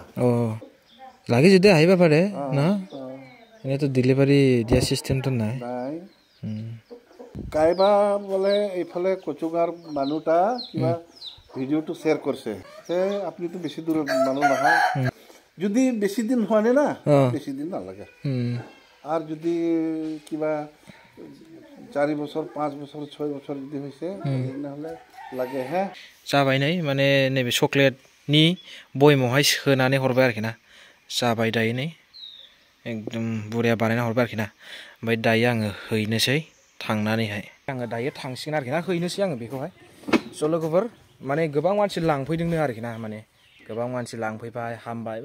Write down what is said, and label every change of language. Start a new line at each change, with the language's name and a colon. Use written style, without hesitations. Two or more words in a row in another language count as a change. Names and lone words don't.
Assamese: লাগে যদি আহিব পাৰে না এনেতো ডেলিভাৰী দিয়া চিষ্টেমটো নাই কাইবা বোলে এইফালে কচুগাঁৱৰ মানুহটা কিবা ভিডিঅ'টো শ্বেয়াৰ কৰিছে আপুনিতো বেছি দূৰৰ মানুহ নহয় যদি বেছি দিন হোৱা নাই না বেছি দিন নালাগে আর যদি কিবা
Bangla: 4 বছর 5 বছর 6 বছর যদি হইছে তাহলে লাগে হ্যাঁ
Bodo: जाबाय नै माने नैबे चकलेटनि बयमावहाय सोनानै हरबाय आरोखि ना जाबाय दायो नै एकदम बुरिया बानायना हरबाय आरोखि ना ओमफ्राय दायो आङो हैनोसै थांनानैहाय आङो दायो थांसिगोन आरोखि ना हैनोसै आङो बेखौहाय स' लोगोफोर माने गोबां मानसि लांफैदोंनो आरोखि ना माने गोबां मानसि लांफैबाय हामबाय